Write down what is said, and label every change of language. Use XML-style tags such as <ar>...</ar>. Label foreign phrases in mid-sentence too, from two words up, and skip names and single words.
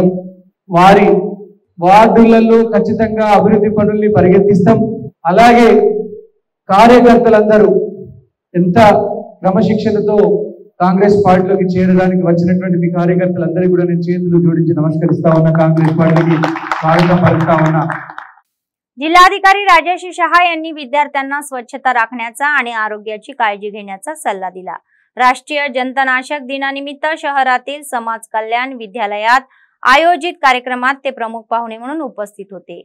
<te>వారి వార్డులలో ఖచ్చితంగా అభివృద్ధి పనుల్ని పరిగెత్తిస్తాం. అలాగే కార్యకర్తలందరూ ఎంత క్రమశిక్షణతో కాంగ్రెస్ పార్టీలోకి చేరడానికి వచ్చినటువంటి మీ కార్యకర్తలందరికీ కూడా నేను చేతులు జోడించి నమస్కరిస్తా ఉన్నా. కాంగ్రెస్ పార్టీకి స్వాగతం పలుకుతా ఉన్నా.</te> <mr>जिल्हाधिकारी राजश्री शहा यांनी विद्यार्थ्यांना स्वच्छता राखण्याचा आणि आरोग्याची काळजी घेण्याचा सल्ला दिला. राष्ट्रीय जंतनाशक दिनानिमित्त शहरातील समाज कल्याण विद्यालयात आयोजित कार्यक्रमात ते प्रमुख पाहुणे म्हणून उपस्थित होते।</mr>